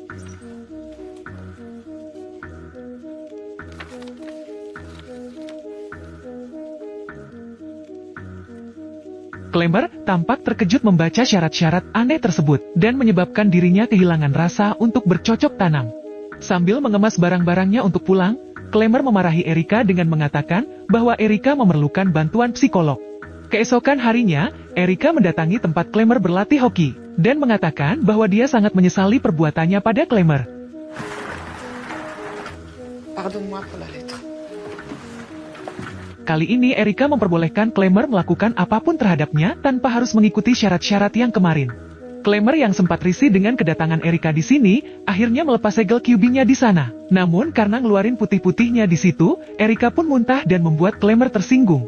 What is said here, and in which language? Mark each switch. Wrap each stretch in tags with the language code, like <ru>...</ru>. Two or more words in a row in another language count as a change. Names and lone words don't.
<id>Klemer tampak terkejut membaca syarat-syarat aneh tersebut, dan menyebabkan dirinya kehilangan rasa untuk bercocok tanam. Sambil mengemas barang-barangnya untuk pulang, Klemer memarahi Erika dengan mengatakan bahwa Erika memerlukan bantuan psikolog. Keesokan harinya, Erika mendatangi tempat Klemer berlatih hoki, dan mengatakan bahwa dia sangat menyesali perbuatannya pada Klemer.</id> <fr>Pardonne-moi pour la lettre.</fr> <id>Kali ini Erika memperbolehkan Klemer melakukan apapun terhadapnya tanpa harus mengikuti syarat-syarat yang kemarin. Klemer yang sempat risih dengan kedatangan Erika di sini, akhirnya melepas segel QB-nya di sana. Namun karena ngeluarin putih-putihnya di situ, Erika pun muntah dan membuat Klemer tersinggung.</id>